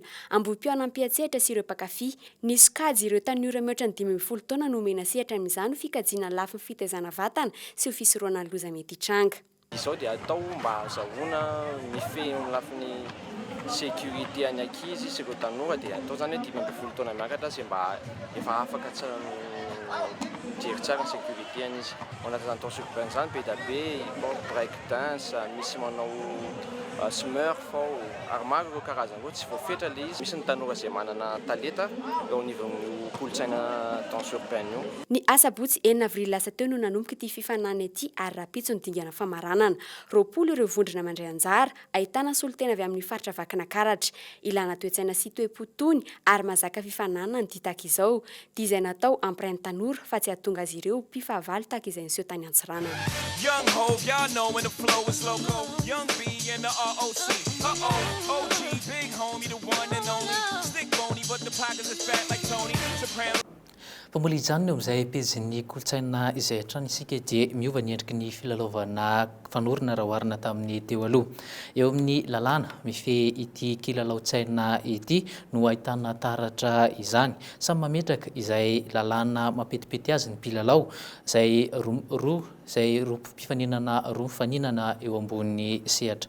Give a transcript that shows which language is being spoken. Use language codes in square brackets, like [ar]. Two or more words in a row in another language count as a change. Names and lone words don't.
[mg] Ambom-piaona ampiatsehatra sy ireo mpakafy, ny sokajy ireo tanora mihoatra ny 15 taona no omena sehatra amin'izany fikajiana lafiny fitaizana vatana sy ho fisoroana ny loza mety hitranga. Izao dia atao mba azahoana mifehy lafiny sécurité any ankizy sy ireo tanora dia atao zany hoe 10 taona miakatra sy mba efa afaka jery tsara ny sécurité any izy. Ao anatin'izany [fr] temps urbain [mg] zany be da be [en] break dance, [mg] misy manao smurf ary maro ireo karazana ireo tsy voafetra le izy. Misy ny tanora izay manana talenta eo anivon'io kolontsaina [fr] temps urbain [mg] io. Ny asabotsy 9 avril lasa teo no nanomboka ity fifanana ity ary rapitso ny dingana famaranana. 20 ireo vondrona mandray anjara ahitana solotena avy amin'ny faritra vakina karatra. Ilana toe-tsaina sy toe-potony ary mazaka fifanana ny ditaka izao. Dia izay natao ampirain'ny tanora fa tsy hahatonga azy ireo mpifavaly tahaka izay niseho tany Antsiranana. [en] Young Hov, y'all know when the flow is loco. Young B and the ROC. OG, big homie, the one and only. Stick bony, but the pockets is fat like Tony Soprano. [mg] Mpamboly ijanona eo amin'izay pezin'ny kolotsaina izay hatrany isika dia miova ny endriky ny filalaovana fanorona raha oharina tamin'ny teo aloha. Eo amin'ny lalàna mifehy ity kilalaon-tsaina ity no ahitana taratra izany. Samy mametraka izay lalàna mapetipety azy ny mpilalao izay roa mpifaninana roa mifaninana eo ambony sehatra.